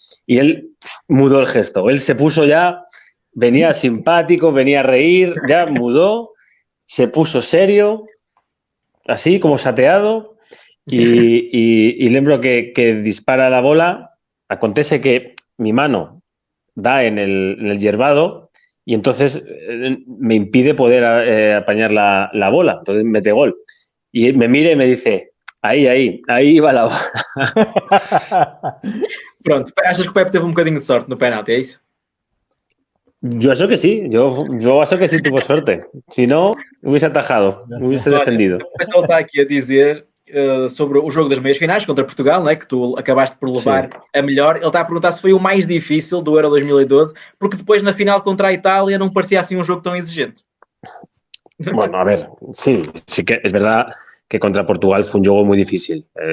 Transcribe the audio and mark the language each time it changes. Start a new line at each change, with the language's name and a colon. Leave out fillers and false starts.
Spanish: Y él mudó el gesto. Él se puso ya, venía simpático, venía a reír, ya mudó, se puso serio, así como sateado, y lembro que dispara la bola. Acontece que mi mano da en el yerbado y entonces me impide poder apañar la bola. Entonces mete gol. Y me mira y me dice, ahí iba la bola.
Portuguese: Pronto, achas que o Pepe teve um bocadinho de sorte no penalti, é isso?
Spanish: Yo acho que sí, yo acho que sí tuvo suerte. Si no, hubiese atajado, hubiese defendido.
Portuguese: Depois ele está aqui a dizer sobre o jogo das meias finais contra Portugal, não é? Que tu acabaste por levar a melhor. Ele está a perguntar se foi o mais difícil do Euro 2012, porque depois na final contra a Itália não parecia assim um jogo tão exigente.
Spanish: Bueno, a ver, sí que es verdad que contra Portugal fue un juego muy difícil.